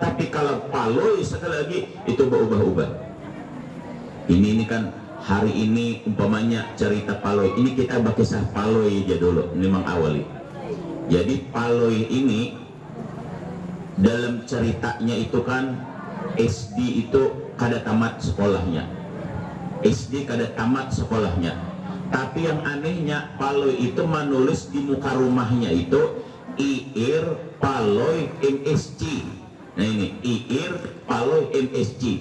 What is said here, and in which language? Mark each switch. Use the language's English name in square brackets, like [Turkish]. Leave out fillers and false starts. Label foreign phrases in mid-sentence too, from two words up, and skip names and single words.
[Indonesian] Tapi kalau Paloi sekali lagi itu berubah-ubah. Ini kan hari ini umpamanya cerita Paloi. Ini kita baca kisah Paloi aja dulu. Ini mengawali. Jadi Paloi ini dalam ceritanya itu kan SD itu kada tamat sekolahnya. SD kada tamat sekolahnya. Tapi yang anehnya Paloi itu menulis di muka rumahnya itu IIR Paloi MSC. Nah ini IIR Paloi MSC.